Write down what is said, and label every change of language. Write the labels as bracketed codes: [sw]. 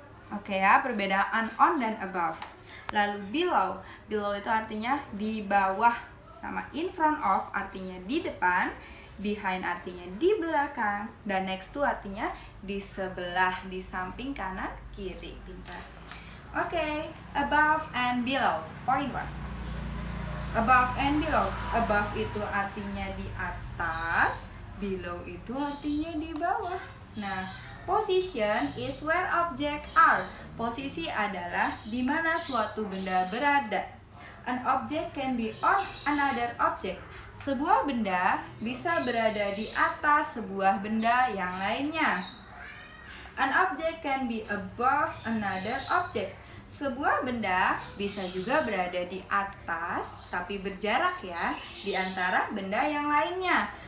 [id] Oke ya, perbedaan on dan above. Lalu below itu artinya di bawah, sama in front of artinya di depan, behind artinya di belakang, dan next to artinya di sebelah, di samping kanan kiri. Pintar. [en] Oke, above and below. Point 1. Above and below. [id] Above itu artinya di atas, below itu artinya di bawah. [en] Nah, position is where objects are. [id] Posisi adalah di mana suatu benda berada. [en] An object can be on another object. [id] Sebuah benda bisa berada di atas sebuah benda yang lainnya. [en] An object can be above another object. [id] Sebuah benda bisa juga berada di atas tapi berjarak ya di antara benda yang lainnya.